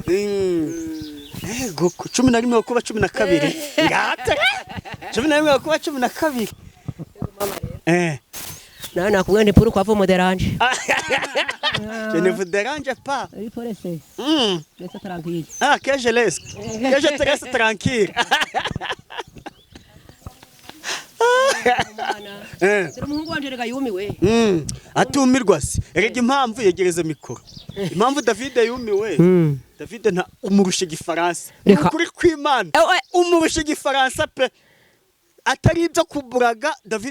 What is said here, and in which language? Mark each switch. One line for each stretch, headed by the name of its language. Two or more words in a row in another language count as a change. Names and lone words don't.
Kinyarwanda: Ego 11 gukuba 12. Ngate. 11 gukuba 12.
French: Non, non, comment ne pourquoi vous me dérange? Je ne vous dérange pas. Il faut laisser. Laisse tranquille. Ah, que je laisse. Que je te laisse tranquille.
Kinyarwanda: Umuhungu wanje rega yumiwe. Atumirwa se. Erega impamvu yegereza mikoro. Impamvu David yumiwe. David nta umurusha Igifaransa. Kuri kw'Imana. Umurusha Igifaransa pe. Atari ibyo kuburaga David